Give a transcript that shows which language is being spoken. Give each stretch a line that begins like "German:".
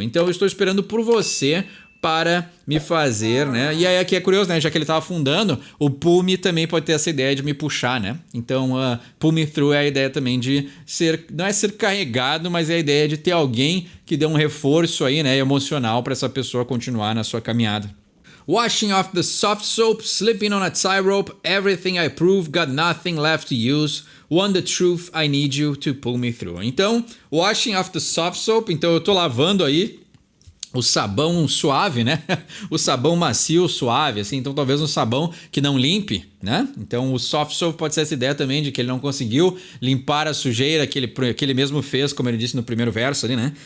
Portuguese: Então eu estou esperando por você para me fazer, né? E aí aqui é curioso, né? Já que ele tá afundando, o pull me também pode ter essa ideia de me puxar, né? Então,
English: pull me through
Portuguese: é a ideia também de ser, não é ser carregado, mas é a ideia de ter alguém que dê um reforço aí, né, emocional para essa pessoa continuar na sua caminhada.
English: Washing off the soft soap, slipping on a tightrope, everything I prove, got nothing left to use. One the truth, I need you to pull me through.
Portuguese: Então,
English: washing off the soft soap,
Portuguese: então eu tô lavando aí o sabão suave, né? O sabão macio, suave, assim. Então, talvez um sabão que não limpe, né? Então, o soft soap pode ser essa ideia também de que ele não conseguiu limpar a sujeira que ele mesmo fez, como ele disse no primeiro verso ali, né?